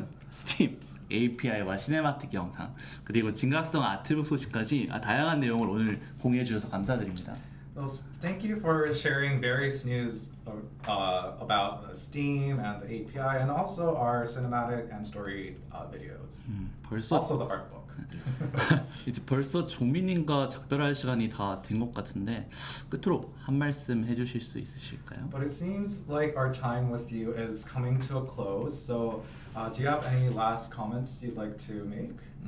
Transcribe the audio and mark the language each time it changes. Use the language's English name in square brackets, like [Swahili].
[Korean] 스팀 API와 시네마틱 영상 그리고 진각성 아트북 소식까지 다양한 내용을 오늘 공유해 주셔서 감사드립니다. [English] Well, thank you for sharing various news about Steam and the API, and also our cinematic and story videos. [Korean] 벌써 [English] Also the art book. [Korean] 이제 벌써 종민님과 작별할 시간이 다 된 것 같은데 끝으로 한 말씀 해주실 수 있으실까요? [English] But it seems like our time with you is coming to a close. So, do you have any last comments you'd like to make?